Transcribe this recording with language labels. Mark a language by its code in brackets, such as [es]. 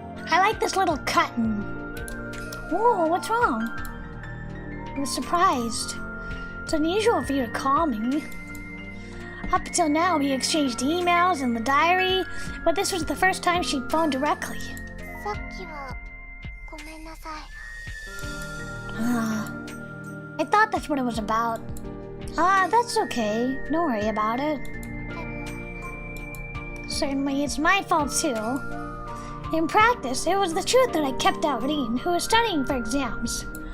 [en] I like this little cutting. Whoa, what's wrong? I was surprised. It's unusual for you to call me. Up until now, we exchanged emails and the diary, but this was the first time she'd phoned directly. [ja] さっきはごめんなさい。 [en] I thought that's what it was about. That's okay. Don't worry about it. Certainly, it's my fault too. In practice, it was the truth that I kept out Rin, who was studying for exams.